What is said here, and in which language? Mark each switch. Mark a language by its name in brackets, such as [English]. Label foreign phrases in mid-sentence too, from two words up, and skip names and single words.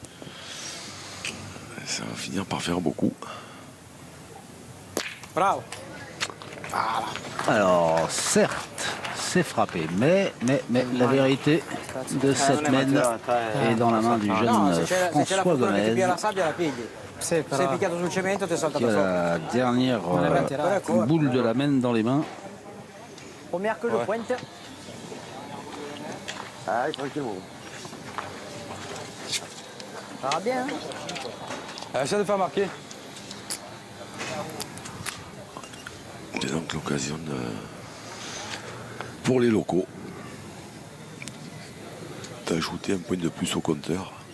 [French] Ça va finir par faire beaucoup. Bravo. Alors, certes, c'est frappé, mais la vérité de cette mène est dans la main du jeune François Gomez, [Italian] Se picchiato sul cemento ti salta [French] qui a la dernière boule de la mène dans les mains. Première que je pointe. Ah, tranquillement. Ça va bien, hein? Essaie de faire marquer. C'est donc l'occasion pour les locaux d'ajouter un point de plus au compteur.